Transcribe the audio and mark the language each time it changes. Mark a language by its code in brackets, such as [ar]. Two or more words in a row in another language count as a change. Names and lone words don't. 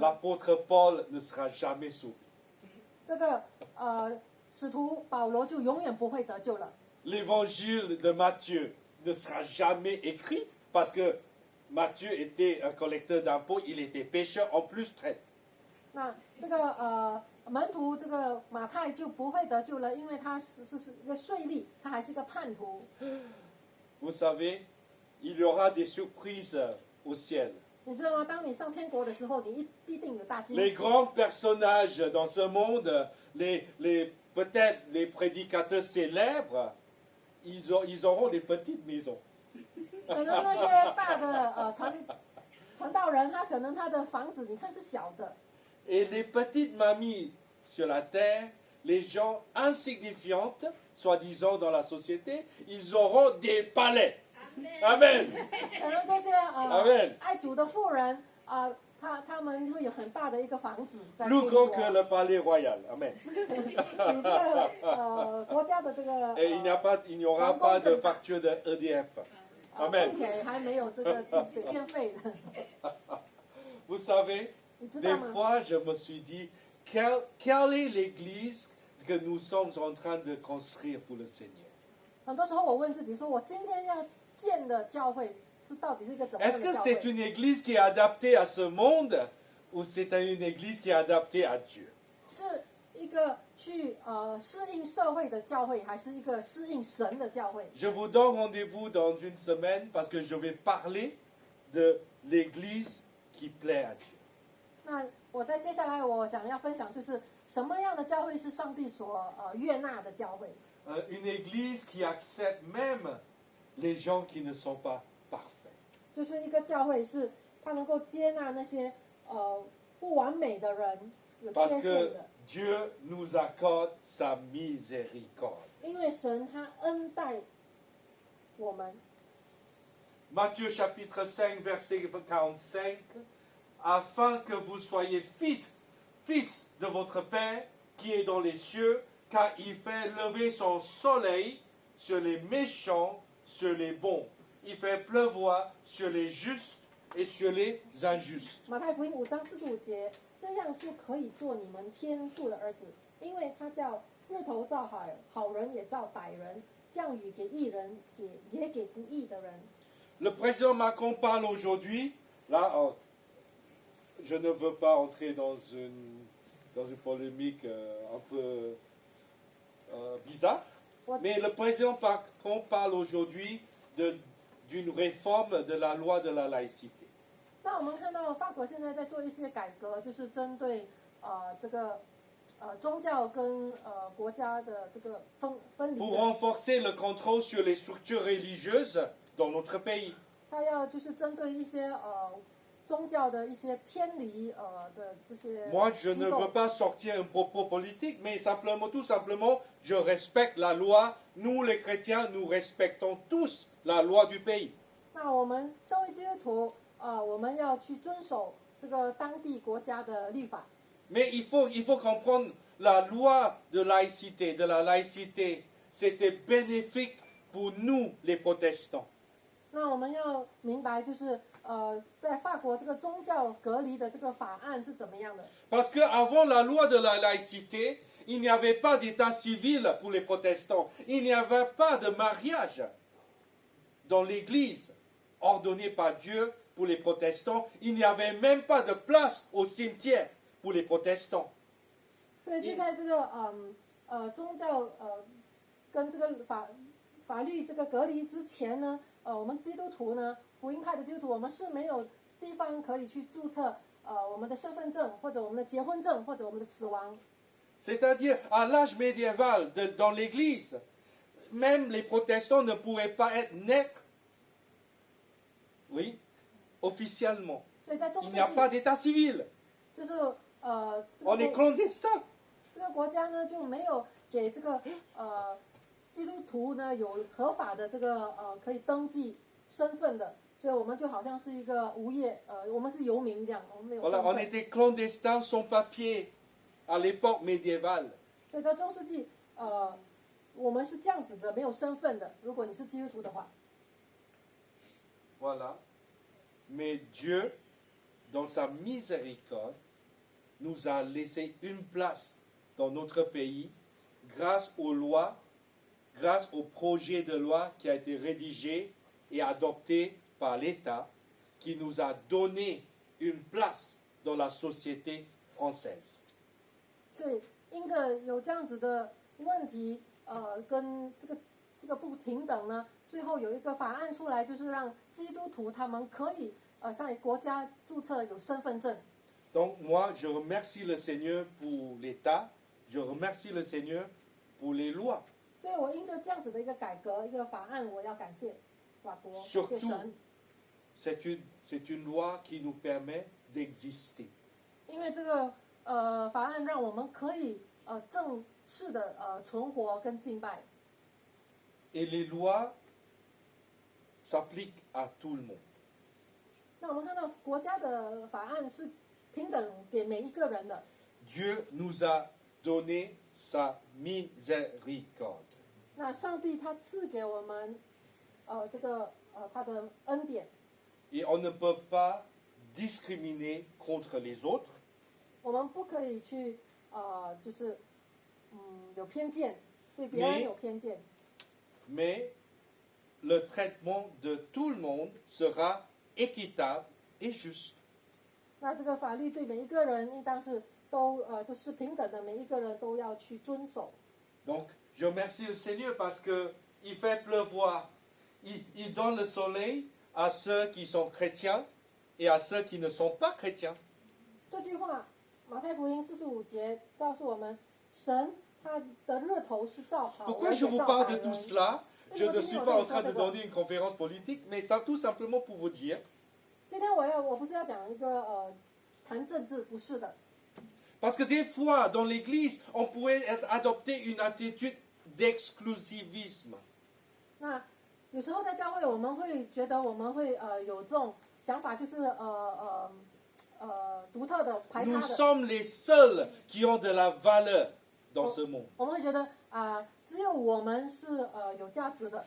[fr] l'apôtre Paul ne sera jamais sauvé. [zh] 这个使徒保罗就永远不会得救了。 [fr] L'évangile de Matthieu ne sera jamais écrit parce que Matthieu était un collecteur d'impôts, il était pécheur, en plus traître. [zh] 那这个门徒这个马太就不会得救了，因为他是一个税吏，他还是一个叛徒。 [fr] Vous savez, il y aura des surprises au ciel. [zh] 你知道吗？当你上天国的时候，你必定有大惊 [fr] Les [zh] 喜。 [fr] grands personnages dans ce monde, peut-être les prédicateurs célèbres, ils auront des petites maisons. [zh] 可能那些大的传道人，他的房子，你看是小的。 [fr] Et les petites mamies sur la terre, les gens insignifiantes, soi-disant dans la société, ils auront des palais. Amen. [zh] 可能这些 Amen. 爱主的妇人他们会有很大的一个房子在 [fr] Plus [zh] 天 [fr] grand [zh] 国， [fr] que le palais royal. Amen. [zh] 比这个国家的这个 [fr] Et il n'y aura pas de facture de EDF. [zh] 并且还没有这个水电费的。 [fr] Vous savez, [zh] 你知 [fr] des [zh] 道吗？ [fr] fois je me suis dit, quelle est l'église que nous sommes en train de construire pour le Seigneur? [zh] 很多时候我问自己说，我今天要建的教会是到底是一个怎么样 [fr] Est-ce [zh] 的 [fr] que [zh] 教 [fr] c'est [zh] 会？ [fr] une église qui est adaptée à ce monde ou c'est une église qui est adaptée à Dieu? [zh] 是一个去适应社会的教会，还是一个适应神的教会？ [fr] Je vous donne rendez-vous dans une semaine parce que je vais parler de l'église qui plaît à Dieu. [zh] 那我在接下来我想要分享就是什么样的教会是上帝所悦纳的教会？ [fr] Une église qui accepte même les gens qui ne sont pas parfaits. [zh] 就是一个教会是他能够接纳那些不完美的人，有缺 [fr] Parce [zh] 陷 [fr] que [zh] 的， [fr] Dieu nous accorde sa miséricorde. [zh] 因为神他恩待我们。 [fr] Matthieu chapitre 5, verset 45, afin que vous soyez fils de votre Père qui est dans les cieux, car il fait lever son soleil sur les méchants, sur les bons. Il fait pleuvoir sur les justes et sur les injustes. [zh] 马太福音5章45节，这样就可以做你们天父的儿子，因为他叫日头照好人也照歹人，降雨给义人，也给不义的人。 [fr] Le président Macron parle aujourd'hui, là, je ne veux pas entrer dans une polémique un peu bizarre, mais le président Macron parle aujourd'hui d'une réforme de la loi de la laïcité. [zh] 那我们看到法国现在在做一些改革，就是针对这个宗教跟国家的这个分离 [fr] Pour [zh] 的。 [fr] renforcer le contrôle sur les structures religieuses dans notre pays. [zh] 他要就是针对一些宗教的一些偏离的这些 [fr] Moi, je [zh] 机 [fr] ne [zh] 构 [fr] veux pas sortir un propos politique, mais tout simplement, je respecte la loi. Nous, les chrétiens, nous respectons tous la loi du pays. [zh] 那我们身为基督徒我们要去遵守这个当地国家的律法。 [fr] Mais il faut comprendre la loi de la laïcité, c'était bénéfique pour nous, les protestants. [zh] 那我们要明白，就是在法国这个宗教隔离的这个法案是怎么样的？ [fr] Parce qu'avant la loi de la laïcité, il n'y avait pas d'état civil pour les protestants. Il n'y avait pas de mariage dans l'église ordonné par Dieu pour les protestants. Il n'y avait même pas de place au cimetière pour les protestants. [zh] 所以就在这个宗教跟这个法律这个隔离之前呢，我们基督徒呢，福音派的基督徒，我们是没有地方可以去注册我们的身份证或者我们的结婚证或者我们的死亡。 [fr] C'est-à-dire, à l'âge médiéval, dans l'église, même les protestants ne pouvaient pas naître, oui, officiellement. [zh] 所以在中 [fr] Il [zh] 世 [fr] n'y a pas [zh] 纪， [fr] d'état civil. [zh] 就是这 [fr] On est [zh] 个 [fr] clandestin. [zh] 这个国家呢就没有给这个基督徒呢有合法的这个可以登记身份的所以我们就好像是一个无业，我们是游民这样，我们没有 [fr] Voilà, [zh] 身 [fr] on [zh] 份。 [fr] était clandestins sans papier à l'époque médiévale. [zh] 所以在中世纪，我们是这样子的，没有身份的。如果你是基督徒的话， [fr] Voilà. Mais Dieu, dans sa miséricorde, nous a laissé une place dans notre pays grâce aux lois, grâce au projet de loi qui a été rédigé et adopté par l'État, qui nous a donné une place dans la société française. [zh] 所以因着有这样子的问题，跟这个不平等呢，最后有一个法案出来，就是让基督徒他们可以上国家注册有身份证。 [fr] Donc moi, je remercie le Seigneur pour l'État, je remercie le Seigneur pour les lois. [zh] 所以我因着这样子的一个改革、一个法案，我要感谢法国，谢谢 [fr] Surtout, [zh] 神， [fr] c'est une loi qui nous permet d'exister. [zh] 因为这个法案让我们可以正式的存活跟敬拜。 [fr] Et les lois s'appliquent à tout le monde. [zh] 那我们看到国家的法案是平等给每一个人的。 [fr] Dieu nous a donné sa miséricorde. [zh] 那上帝他赐给我们他的恩典， [fr] Et on ne peut pas discriminer contre les autres, [zh] 我们不可以去就是有偏见，对别人有偏见。 [fr] mais le traitement de tout le monde sera équitable et juste. [zh] 那这个法律对每一个人应当是都是平等的，每一个人都要去遵守。 [fr] Donc, je remercie le Seigneur parce qu'il fait pleuvoir. Il donne le soleil à ceux qui sont chrétiens et à ceux qui ne sont pas chrétiens. [zh] 这句话，马太福音45节告诉我们，神他的日头是照好， [fr] Pourquoi [zh] 而 [fr] je [zh] 且 [fr] vous [zh] 照 [fr] parle [zh] 百 [fr] de tout [zh] 人。 [fr] cela? Je ne suis pas en train de donner une conférence politique, mais ça tout simplement pour vous dire, [zh] 今天我不是要讲一个谈政治，不是的。 [fr] parce que des fois dans l'Église, on pourrait adopter une attitude d'exclusivisme. [zh] 那有时候在教会，我们会觉得我们会有这种想法，就是独特的排他 [fr] Nous [zh] 的。 [fr] sommes les seuls qui ont de la valeur dans ce monde. [zh] 我们会觉得只有我们是有价值的，